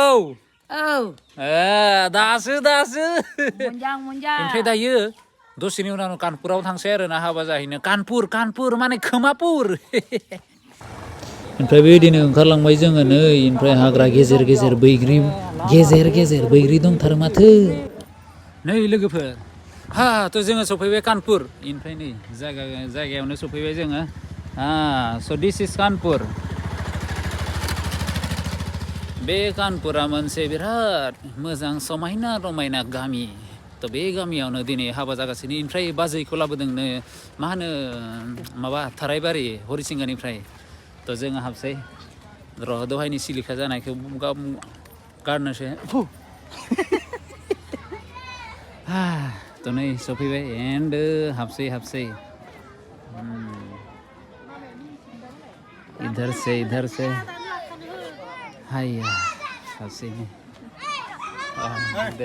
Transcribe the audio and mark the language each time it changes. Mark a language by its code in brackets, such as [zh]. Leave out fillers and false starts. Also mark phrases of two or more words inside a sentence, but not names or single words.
[brx] दासो ओमफ्राय दायो दसेनि उनाव कानपुराव थांसै आरो ना हाबा जाहैनो कानपुर माने खोमापुर ओमफ्राय बेबायदिनो ओंखारलांबाय जोङो नै ओमफ्राय हाग्रा गेजेर बैग्रि गेजेर बैग्रि दंथारो माथो नै लोगोफोर थ' जोङो सफैबाय कानपुर ओमफ्राय नै जायगायावनो सफैबाय जोङो [en] so this is [brx] कानपुर बे कानपुरा मोनसे बिराद मोजां समायना रमायना गामि थ' बे गामियावनो दिनै हाबा जागासिनो ओमफ्राय बाजैखौ लाबोदोंनो मा होनो माबा थारायबारि हरिसिंगानिफ्राय थ' जोङो हाबसै र' दहायनि सिलिखा जानायखौ गारनोसै थ' नै सफैबाय एन्ड हाबसै [hi] इधर से [brx] हाया हाबसै दे